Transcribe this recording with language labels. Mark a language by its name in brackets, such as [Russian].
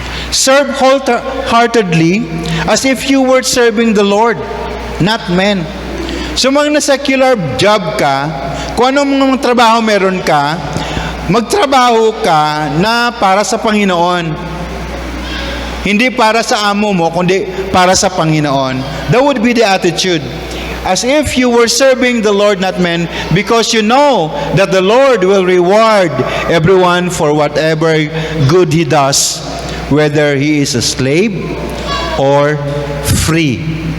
[English] Serve wholeheartedly as if you were serving the Lord, not men. [Filipino] So, mga secular job ka, kung anong mga trabaho meron ka, magtrabaho ka na para sa Panginoon. Hindi para sa amo mo, kundi para sa Panginoon. [English] That would be the attitude. As if you were serving the Lord, not men, because you know that the Lord will reward everyone for whatever good he does, whether he is a slave or free.